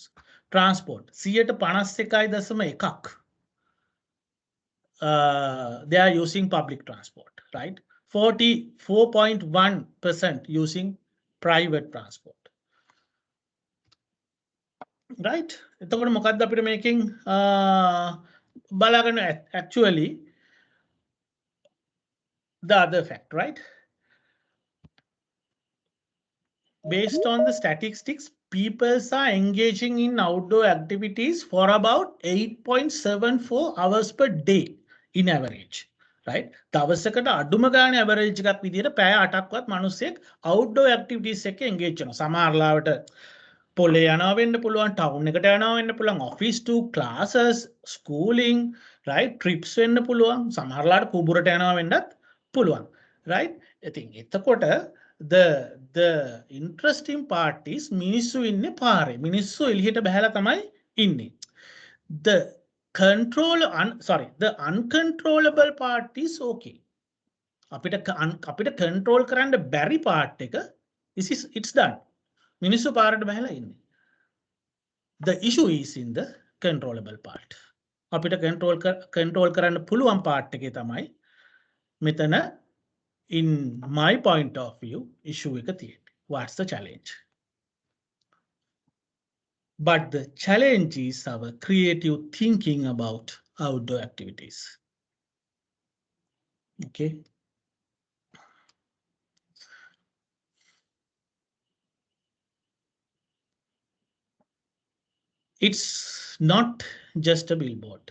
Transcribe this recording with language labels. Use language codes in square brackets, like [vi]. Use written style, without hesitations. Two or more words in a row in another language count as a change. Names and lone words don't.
[en] Transport, 51.1%. They are using public transport, right? 44.1% using private transport. right? [si] එතකොට මොකක්ද අපිට මේකෙන් බලාගන්න [en] actually the other fact, right? Based on the statistics, people are engaging in outdoor activities for about 8.74 hours per day in average. Right? [si] දවසකට අඩුම ගානේ average එකක් විදිහට පැය 8ක්වත් මිනිස්සෙක් [en] outdoor activities [si] එකක engage වෙනවා. සමහරලාවට පොලේ යනවා වෙන්න පුළුවන්, town එකට යනවා වෙන්න පුළුවන්, [en] office to classes, schooling, right? [si] trips වෙන්න පුළුවන්. සමහරලාට කුඹුරට යනවා වෙන්නත් පුළුවන්. right? ඉතින් එතකොට [en] the interesting part is [si] මිනිස්සු ඉන්නේ පාරේ. මිනිස්සු එළියට බහැලා තමයි ඉන්නේ. [en] The the uncontrollable part is okay. [si] අපිට control කරන්න බැරි part එක [en] it's done. [si] මිනිස්සු පාරට බහැලා ඉන්නේ. [en] The issue is in the controllable part. [si] අපිට control කරන්න පුළුවන් part එකේ තමයි මෙතන [en] in my point of view [si] issue එක තියෙන්නේ. [en] What's the challenge? But the challenge is our creative thinking about outdoor activities. Okay. It's not just a billboard.